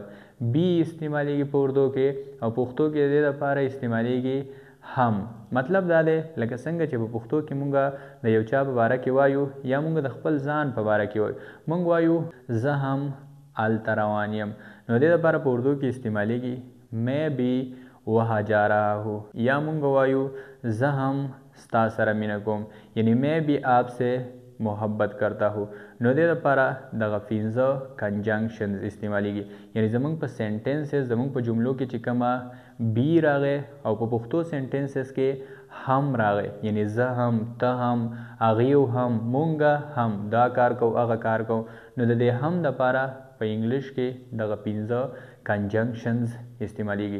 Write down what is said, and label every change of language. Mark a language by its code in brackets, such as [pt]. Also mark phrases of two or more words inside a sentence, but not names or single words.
[ps] بی استعمالیږي په اردو کې او پښتو کې د دې لپاره استعمالیږي هم. مطلب دا دی لکه څنګه چې په پښتو کې مونږ د یو چا په باره کې وایو، یا مونږ د خپل ځان په باره کې وایو، مونږ وایو زه هم هلته روان یم، نو د دې لپاره په اردو کې استعمالیږي [ur] میں بھی وہاں جا رہا ہوں، [ps] یا مونږ وایو زه هم ستا سره مینه کوم، [ur] یعنی میں بھی آپ سے محبت کرتا ہوں. [ps] نو د دې لپاره دغه 15 کنجنکشنز استعمالیږي. یعنی زمونږ په سنټنسز، زمونږ په جملو کې چې کومه بی راغی او په پښتو سنټنسز کې هم راغی، یعنی زه هم، ته هم، هغې هم، مونږ هم دا کار کوو، هغه کار کوو، نو د دې هم دپاره په انګلیش کې دغه 15 کنجنکشنز استعمالیږي.